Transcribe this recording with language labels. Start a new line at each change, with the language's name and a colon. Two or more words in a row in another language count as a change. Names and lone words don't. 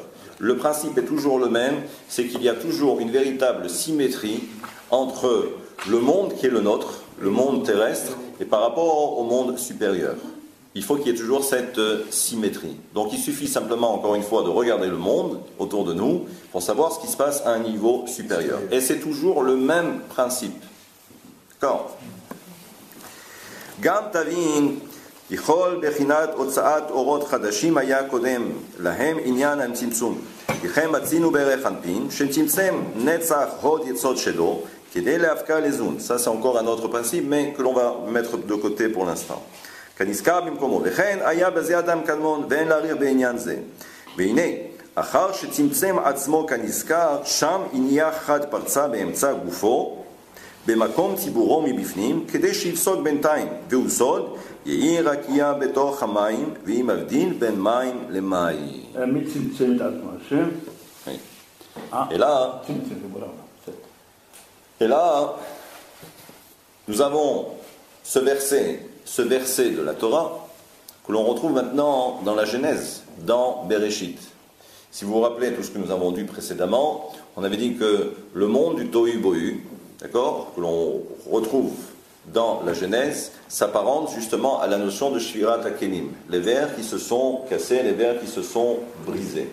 French: Le principe est toujours le même, c'est qu'il y a toujours une véritable symétrie entre le monde qui est le nôtre, le monde terrestre, et par rapport au monde supérieur. Il faut qu'il y ait toujours cette symétrie. Donc il suffit simplement, encore une fois, de regarder le monde autour de nous pour savoir ce qui se passe à un niveau supérieur. Et c'est toujours le même principe. D'accord?
Hebrew: גם תבין יכול בחינת הוצאת אורות חדשים היה קודם להם עניין הצמצום. לכן מצינו בערך אנפין שצמצם נצח הוד יסוד שלו כדי להפקע לזון.
French: Ça c'est encore un autre principe mais que l'on va mettre de côté pour l'instant.
Hebrew: כנזכר במקומו. וכן היה בזה אדם קדמון ואין להעריך בעניין זה. והנה אחר שצמצם עצמו כנזכר שם עניין חד פרצה באמצע גופו במקום ציבורו מבפנים, כדי שיפסוק בינתיים, והוא סוד, יהי רקיע בתוך המים, והיא מבדיל בין מים למים. מי צמצם את עצמו? השם?
French: Et là, nous avons ce verset de la Torah, que l'on retrouve maintenant dans la Genèse, dans Bereshit. Si vous vous rappelez tout ce que nous avons dit précédemment, on avait dit que le monde du Tohu Bohu, d'accord, que l'on retrouve dans la Genèse, s'apparente justement à la notion de Shvirat HaKelim, les verres qui se sont cassés, les verres qui se sont brisés.